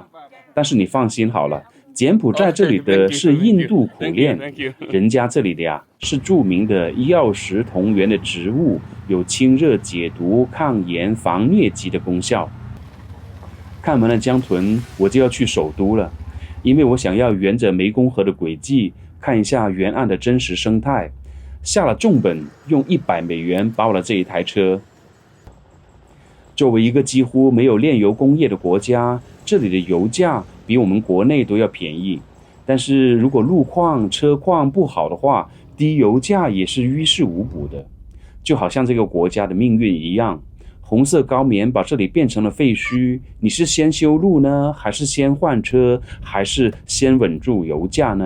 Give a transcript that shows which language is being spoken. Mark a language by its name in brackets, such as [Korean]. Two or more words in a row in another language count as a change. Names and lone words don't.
[Chinese] 但是你放心好了，柬埔寨這裡的是印度苦楝，人家這裡的呀是著名的藥食同源的植物，有清熱解毒、抗炎、防瘧疾的功效。看完了江豚，我就要去首都了，因為我想要沿着湄公河的軌跡看一下沿岸的真實生態。下了重本，用$100包了這一台車。作為一個幾乎沒有煉油工業的國家，這裡的油價比我們國內都要便宜。但是如果路況、車況不好的話，低油價也是於事無補的。就好像這個國家的命運一樣，紅色高棉把這裡變成了廢墟，你是先修路呢，還是先換車，還是先穩住油價呢？